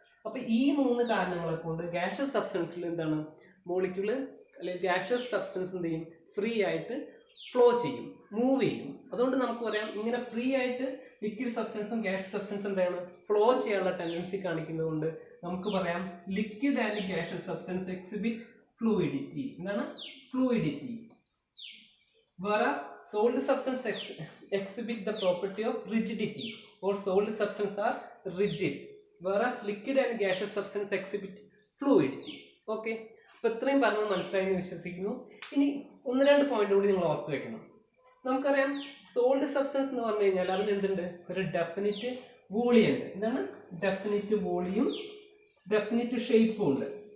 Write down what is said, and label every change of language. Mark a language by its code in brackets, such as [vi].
[ml] അപ്പൊ ഈ 3 കാരണങ്ങളെ കൊണ്ട് ഗ്യാഷ്യസ് സബ്സ്റ്റൻസിൽ എന്താണ്? മോളിക്യൂള് അല്ലെങ്കിൽ ഗ്യാഷ്യസ് സബ്സ്റ്റൻസ് എന്ത് ചെയ്യും? ഫ്രീ ആയിട്ട് ഫ്ലോ ചെയ്യും, മൂവ് ചെയ്യും. അതുകൊണ്ട് നമുക്ക് പറയാം, ഇങ്ങനെ ഫ്രീ ആയിട്ട് ലിക്വിഡ് സബ്സ്റ്റൻസും ഗ്യാഷ്യസ് സബ്സ്റ്റൻസും എന്താണ്? ഫ്ലോ ചെയ്യാനുള്ള ടെൻഡൻസി കാണിക്കുന്നതുകൊണ്ട് നമുക്ക് പറയാം [en] Liquid and gaseous substance exhibit fluidity. [ml] എന്താണ്? Fluidity. [en] Whereas solid substance exhibit the property of rigidity, or solid substance are rigid, whereas liquid and gaseous substance exhibit fluidity. [ml] Okay, അപ്പോൾ ഇത്രയും പറഞ്ഞത് മനസ്സിലായെന്ന് വിശ്വസിക്കുന്നു. ഇനി 1-2 പോയിന്റ് കൂടി നിങ്ങൾ ഓർത്ത് വെക്കണം. നമുക്കറിയാം സോളിഡ് സബ്സ്റ്റൻസ് എന്ന് പറഞ്ഞു കഴിഞ്ഞാൽ അതിന് എന്തുണ്ട്? ഒരു ഡെഫിനിറ്റ് വോളിയം ഉണ്ട്. എന്താണ്? ഡെഫിനിറ്റ് വോളിയം, ഡെഫിനിറ്റ് ഷേപ്പും ഉണ്ട്.